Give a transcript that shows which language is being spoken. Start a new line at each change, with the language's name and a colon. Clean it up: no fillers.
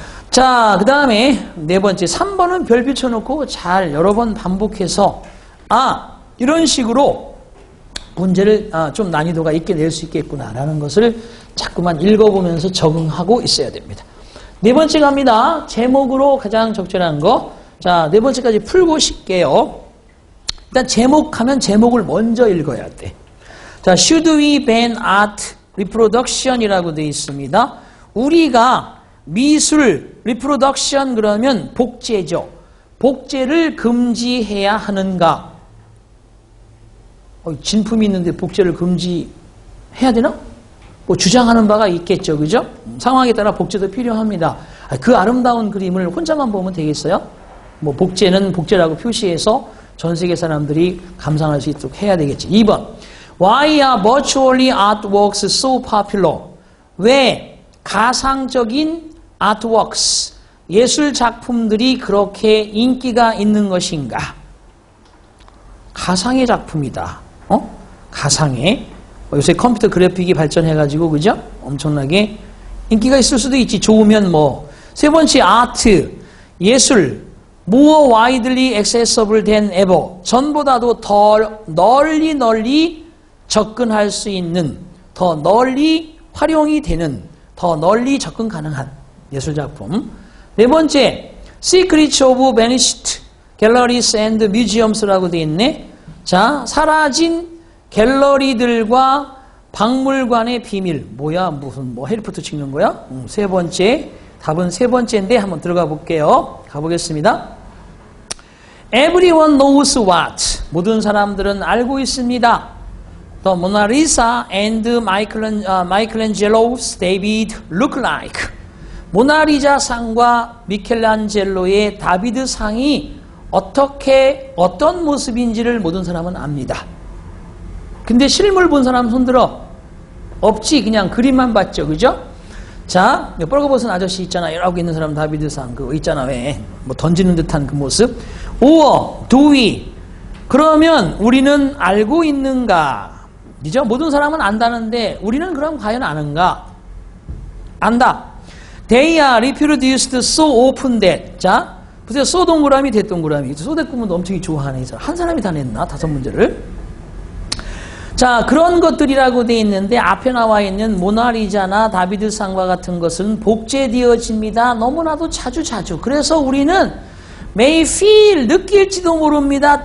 Korean: 자, 그 다음에 네 번째 3번은 별 붙여놓고 잘 여러 번 반복해서 이런 식으로 문제를 좀 난이도가 있게 낼 수 있겠구나라는 것을 자꾸만 읽어보면서 적응하고 있어야 됩니다. 네 번째 갑니다. 제목으로 가장 적절한 거. 자, 네 번째까지 풀고 싶게요. 일단 제목하면 제목을 먼저 읽어야 돼.
English: 자, should we ban art reproduction
Korean: 이라고 되어 있습니다. 우리가 미술 reproduction 그러면 복제죠. 복제를 금지해야 하는가? 진품이 있는데 복제를 금지해야 되나? 뭐 주장하는 바가 있겠죠. 그죠? 상황에 따라 복제도 필요합니다. 그 아름다운 그림을 혼자만 보면 되겠어요? 뭐 복제는 복제라고 표시해서 전 세계 사람들이 감상할 수 있도록 해야 되겠지. 2번.
English: Why are virtually artworks so popular?
Korean: 왜 가상적인 artworks, 예술 작품들이 그렇게 인기가 있는 것인가? 가상의 작품이다. 가상의. 요새 컴퓨터 그래픽이 발전해가지고, 그죠? 엄청나게 인기가 있을 수도 있지. 좋으면 뭐. 세 번째, 아트, 예술.
English: more widely accessible than ever.
Korean: 전보다도 더 널리 접근할 수 있는, 더 널리 활용이 되는, 더 널리 접근 가능한 예술작품. 네 번째,
English: Secrets of Vanished Galleries and Museums
Korean: 라고 되어 있네. 자, 사라진 갤러리들과 박물관의 비밀. 뭐야, 무슨 해리포터 찍는 거야? 세 번째, 답은 세 번째인데 한번 들어가 볼게요. 가보겠습니다.
English: Everyone knows what.
Korean: 모든 사람들은 알고 있습니다.
English: The Mona Lisa and Michelangelo's David look like.
Korean: 모나리자 상과 미켈란젤로의 다비드 상이 어떤 모습인지를 모든 사람은 압니다. 근데 실물 본 사람 손들어. 없지. 그냥 그림만 봤죠. 그죠? 자, 뻘거벗은 아저씨 있잖아. 이러고 있는 사람 다비드상 그거 있잖아. 왜? 뭐 던지는 듯한 그 모습.
English: do we?
Korean: 그러면 우리는 알고 있는가? 그죠? 모든 사람은 안다는데 우리는 그럼 과연 아는가? 안다.
English: They are reproduced so often that.
Korean: 자, 보세요. 소 동그라미, 대 동그라미. 소 대꾸면 엄청 좋아하네. 한 사람이 다 냈나? 5문제를. 자, 그런 것들이라고 돼 있는데 앞에 나와 있는 모나리자나 다비드상과 같은 것은 복제되어집니다. 너무나도 자주. 그래서 우리는
English: may feel,
Korean: 느낄지도 모릅니다.